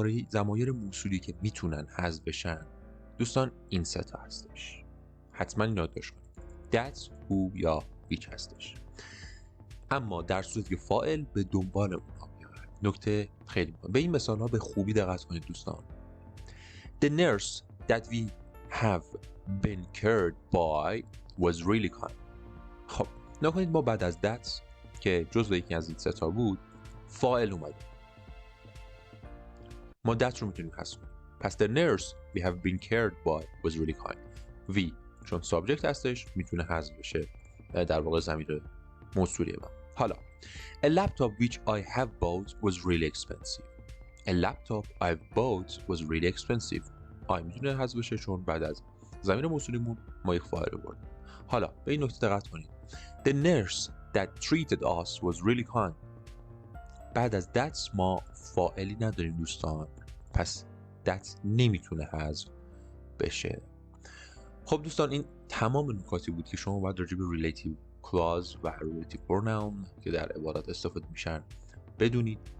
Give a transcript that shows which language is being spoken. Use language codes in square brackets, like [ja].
[fa] ضمایر موصولی که میتونن حذف بشن دوستان این سه تا هستش، حتما یادداشت کنید، that، who یا which هستش. اما در صورتی که فاعل به دنبال اونها میاد، نکته خیلی مهمه، به این مثال ها به خوبی دقت کنید دوستان. [en] The nurse that we have been cared by was really kind. [fa] خب نکنید ما بعد از that که جزو یکی از این سه تا بود فاعل اومده، ما that رو میتونیم حذف کنیم. [en] پس the nurse we have been cared by was really kind. [fa] we چون سابجکت هستش میتونه حذف بشه، در واقع ضمیر موصولیه. [en] حالا a laptop which I have bought was really expensive. A laptop I've bought was really expensive. [fa] I میتونه حذف بشه چون بعد از ضمیر موصولیمون ما یک فاعل آوردیم. حالا به این نکته دقت کنید. [en] The nurse that treated us was really kind. [fa] بعد از that ما فاعلی نداریم دوستان، پس that نمیتونه حذف بشه. خب دوستان این تمام نکاتی بود که شما باید راجع به relative clause و relative pronoun که در عبارات استفاده میشن بدونید.